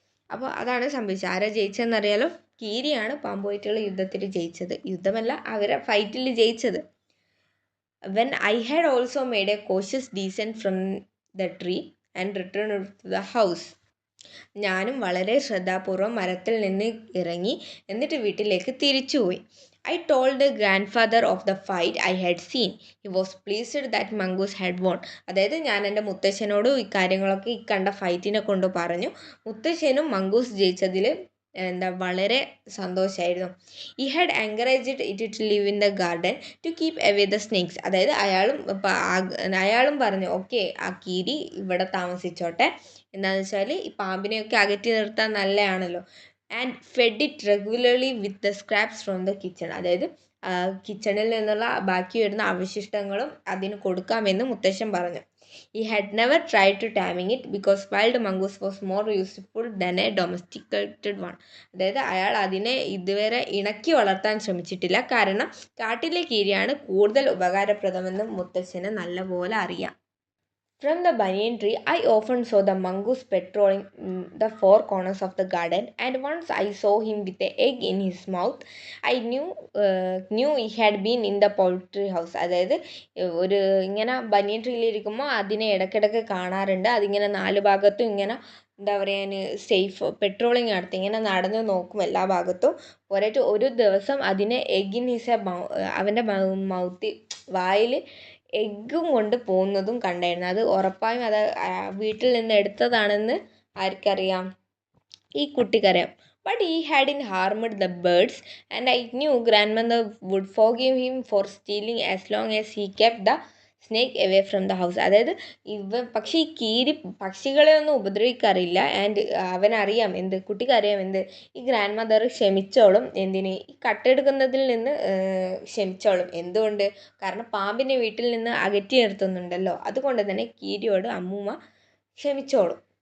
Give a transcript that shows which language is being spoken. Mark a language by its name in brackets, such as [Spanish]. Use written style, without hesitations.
[Malayalam] അപ്പോൾ അതാണ് സംഭവിച്ചത്. ആരാ ജയിച്ചതെന്നറിയാലോ, കീരിയാണ് പാമ്പുമായിട്ടുള്ള യുദ്ധത്തിൽ ജയിച്ചത്. യുദ്ധമല്ല, അവരെ ഫൈറ്റിൽ ജയിച്ചത്. [English] When I had also made a cautious descent from the tree and returned to the house. [Malayalam] ഞാനും വളരെ ശ്രദ്ധാപൂർവം മരത്തിൽ നിന്ന് ഇറങ്ങി എന്നിട്ട് വീട്ടിലേക്ക് തിരിച്ചുപോയി. [English] I told the grandfather of the fight I had seen. He was pleased that mongoose had won. [Malayalam] അതായത് ഞാൻ എൻ്റെ മുത്തശ്ശനോട് ഇക്കാര്യങ്ങളൊക്കെ കണ്ട ഫൈറ്റിനെ കൊണ്ട് പറഞ്ഞു. മുത്തശ്ശനും മങ്കൂസ് ജയിച്ചതിൽ വളരെ സന്തോഷമായിരുന്നു. [English] He had encouraged it to live in the garden to keep away the snakes. [Malayalam] അതായത് അയാളും പറഞ്ഞു, ഓക്കെ ആ കീരി ഇവിടെ താമസിച്ചോട്ടെ, എന്താണെന്ന് വെച്ചാൽ ഈ പാമ്പിനെയൊക്കെ അകറ്റി നിർത്താൻ നല്ലതാണല്ലോ. [English] And fed it regularly with the scraps from the kitchen. [Malayalam] അതായത് കിച്ചണിൽ നിന്നുള്ള ബാക്കി വരുന്ന അവശിഷ്ടങ്ങളും അതിന് കൊടുക്കാമെന്ന് മുത്തശ്ശൻ പറഞ്ഞു. [English] He had never tried to taming it because wild mongoose was more useful than a domesticated one. [Malayalam] അതായത് അയാൾ അതിനെ ഇതുവരെ ഇണക്കി വളർത്താൻ ശ്രമിച്ചിട്ടില്ല, കാരണം കാട്ടിലെ കീരിയാണ് കൂടുതൽ ഉപകാരപ്രദമെന്ന് മുത്തശ്ശന് നല്ലപോലെ അറിയാം. [English] From the banyan tree, I often saw the mongoose patrolling the four corners of the garden, and once I saw him with an egg in his mouth. I knew he had been in the poultry house. [Malayalam] അതായത് ഒരു ഇങ്ങനെ ബനിയൻ ട്രീയിലിരിക്കുമ്പോൾ അതിനെ ഇടയ്ക്കിടയ്ക്ക് കാണാറുണ്ട്. അതിങ്ങനെ നാല് ഭാഗത്തും ഇങ്ങനെ എന്താ പറയുക സേഫ് പെട്രോളിങ് നടത്തി ഇങ്ങനെ നടന്ന് നോക്കും എല്ലാ ഭാഗത്തും. പോരായിട്ട് ഒരു ദിവസം അതിനെ [English] egg in his [Malayalam] അവൻ്റെ മൗത്തിൽ വായിൽ എഗ്ഗും കൊണ്ട് പോകുന്നതും കണ്ടായിരുന്നു. അത് ഉറപ്പായും അത് വീട്ടിൽ നിന്ന് എടുത്തതാണെന്ന് ആർക്കറിയാം? ഈ കുട്ടിക്കറിയാം. [English] But he hadn't harmed the birds, and I knew grandmother would forgive him for stealing as long as he kept the snake away from the house. [Malayalam] അതായത് പക്ഷേ ഈ കീരി പക്ഷികളെ ഒന്നും ഉപദ്രവിക്കാറില്ല. ആൻഡ് അവനറിയാം എന്ത്, കുട്ടിക്കറിയാം എന്ത്, ഈ ഗ്രാൻഡ് മദർ ക്ഷമിച്ചോളും. എന്തിന്? ഈ കട്ടെടുക്കുന്നതിൽ നിന്ന് ക്ഷമിച്ചോളും. എന്തുകൊണ്ട്? കാരണം പാമ്പിനെ വീട്ടിൽ നിന്ന് അകറ്റി നിർത്തുന്നുണ്ടല്ലോ. അതുകൊണ്ട് തന്നെ കീരിയോട് അമ്മൂമ്മ ക്ഷമിച്ചോളും.